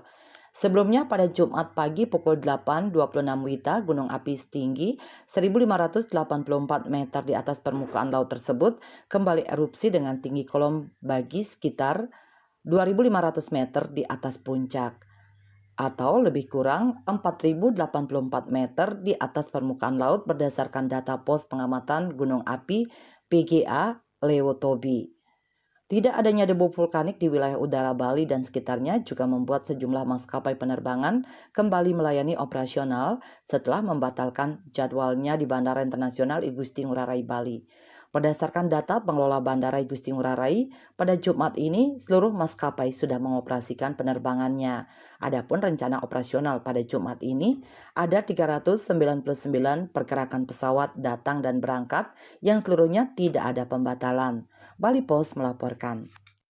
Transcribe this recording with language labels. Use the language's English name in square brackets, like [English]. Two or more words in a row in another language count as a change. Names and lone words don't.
[Indonesian] Sebelumnya pada Jumat pagi pukul 8.26 WITA, gunung api setinggi 1.584 meter di atas permukaan laut tersebut kembali erupsi dengan tinggi kolom bagi sekitar 2.500 meter di atas puncak, atau lebih kurang 4.084 meter di atas permukaan laut berdasarkan data Pos Pengamatan Gunung Api PGA Lewatobi. Tidak adanya debu vulkanik di wilayah udara Bali dan sekitarnya juga membuat sejumlah maskapai penerbangan kembali melayani operasional setelah membatalkan jadwalnya di Bandara Internasional Igusti Ngurah Rai, Bali. Berdasarkan data pengelola Bandara Igusti Ngurah Rai, pada Jumat ini seluruh maskapai sudah mengoperasikan penerbangannya. Adapun rencana operasional pada Jumat ini ada 399 pergerakan pesawat datang dan berangkat yang seluruhnya tidak ada pembatalan. Bali Post melaporkan.